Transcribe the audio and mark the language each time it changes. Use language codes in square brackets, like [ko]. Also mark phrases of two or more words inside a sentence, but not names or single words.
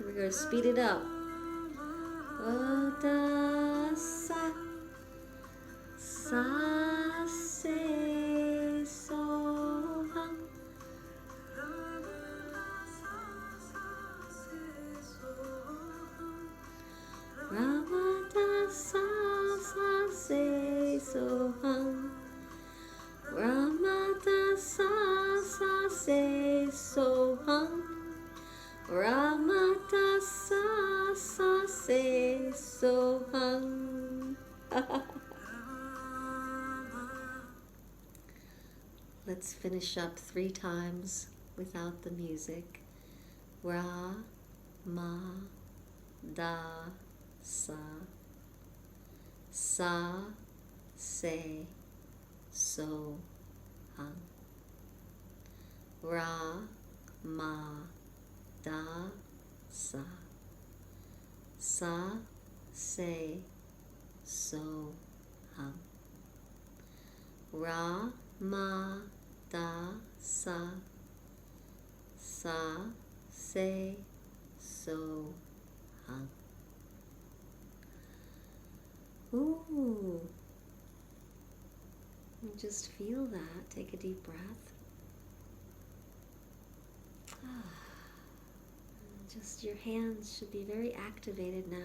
[en] speed it up. [sa] Da sa sa se so hum. Rama da sa sa se so hum. Rama da sa sa se so hum. Rama da sa sa se so hum. [en] Let's finish up 3 times without the music. [sa] Ra, ma, da, sa. Sa, se, so, hum. Ra, ma, da, sa. Sa, se, so, hum. Ra, ma, da, sa. Sa, se, so, hum. Ooh. [en] And just feel that. Take a deep breath. Just your hands should be very activated now.